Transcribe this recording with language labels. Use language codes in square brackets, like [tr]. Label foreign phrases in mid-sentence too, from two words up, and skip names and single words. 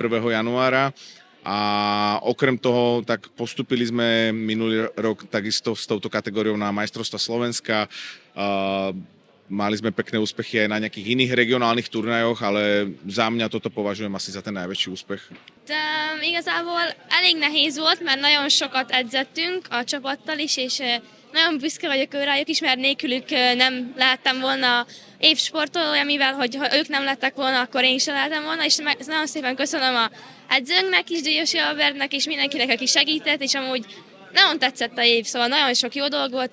[sk] januára. A okrem toho, tak postúpili sme minulý rok takisto s touto kategóriou na majstrovstvá Slovenska. Mali sme pekné úspechy aj na nejakých iných regionálnych turnajoch, ale za mňa toto považujem asi za ten najväčší úspech. [hu] Igazából elég nehéz volt, mert nagyon sokat edzettünk a csapattal is, és nagyon büszke vagyok rájuk is, mert nélkülük nem lehettem volna évsportolója, mivel hogy ha ők nem lettek volna, akkor én sem lehetem volna, és nagyon szépen köszönöm a edzőnknek is, Díjosi Albertnek, és mindenkinek, aki segített, és amúgy nagyon tetszett a év, szóval nagyon sok jó dolog volt.